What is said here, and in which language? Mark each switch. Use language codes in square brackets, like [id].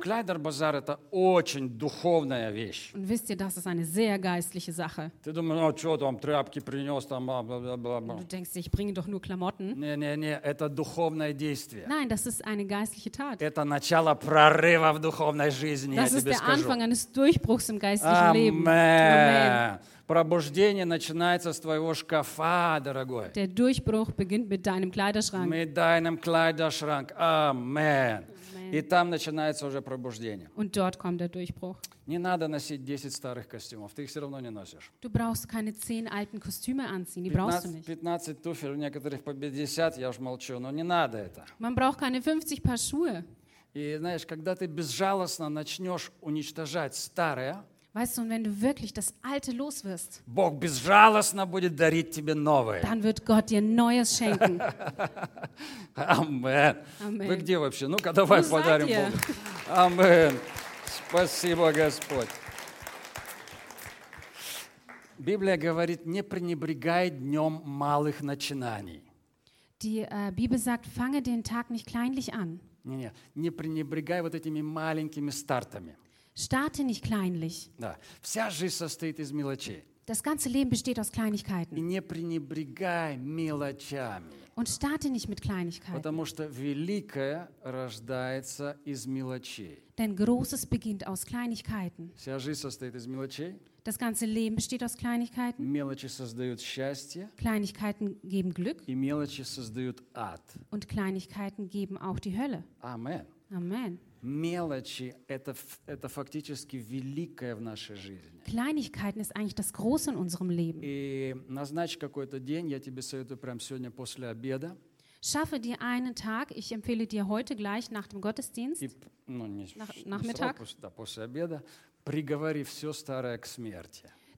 [ru] Kleiderbazar – это очень духовная вещь. [de] Und wisst ihr, das ist eine sehr geistliche Sache. [ru] Ты думаешь, ну что там, тряпки принес, там, бла-бла-бла. [de] Du denkst, ich bringe doch nur Klamotten. [ru] Не, это духовное действие. [de] Nein, das ist eine geistliche Tat. [ru] Это начало прорыва в духовной жизни, я тебе скажу. [de] Das ist der Anfang eines Durchbruchs im geistlichen Leben. Amen. [ru] Пробуждение начинается с твоего шкафа, дорогой. [de] Der Durchbruch beginnt mit deinem Kleiderschrank. Mit deinem Kleiderschrank. Amen. [ru] И там начинается уже пробуждение. [de] Und dort kommt der Durchbruch. [ru] Не надо носить 10 старых костюмов, ты их все равно не носишь. [de] Du brauchst keine 10 alten Kostüme anziehen, die brauchst du nicht. [ru] 15 туфель, у некоторых по 50, я уж молчу, но не надо это. [de] Man braucht keine 50 Paar Schuhe. [ru] И знаешь, когда ты безжалостно начнешь уничтожать старое, [de] weißt du, und wenn du wirklich das Alte loswirst, [ru] Бог безжалостно будет дарить тебе новое. [de] Dann wird Gott dir Neues schenken. Amen. Amen. [ru] Вы где вообще? Ну-ка, давай [de] Wo [ru] подарим Богу. Amen. Спасибо, Господь. Библия говорит, не пренебрегай днем малых начинаний. [de] Die Bibel sagt, fange den Tag nicht kleinlich an. [ru] Не, не пренебрегай вот этими маленькими стартами. [de] Starte nicht kleinlich. [ru] Да. Вся жизнь состоит из мелочей. [de] Das ganze Leben besteht aus Kleinigkeiten. [ru] И не пренебрегай мелочами. [de] Und starte nicht mit Kleinigkeiten. [ru] Потому что великое рождается из мелочей. [de] Denn Großes beginnt aus Kleinigkeiten. [ru] Вся жизнь состоит из мелочей. [de] Das ganze Leben besteht aus Kleinigkeiten. [ru] Мелочи создают счастье. [de] Kleinigkeiten geben Glück. [ru] И мелочи создают ад. [de] Und Kleinigkeiten geben auch die Hölle. Amen. Amen. [ru] Мелочи – это фактически великое в нашей жизни. [de] Kleinigkeiten ist eigentlich das Große in unserem Leben. [ru] И назначь какой-то день, я тебе советую прямо сегодня после обеда. [de] Schaffe dir einen Tag, ich empfehle dir heute gleich nach dem Gottesdienst, [ru] Nachmittag. После обеда, приговори все старое к смерти.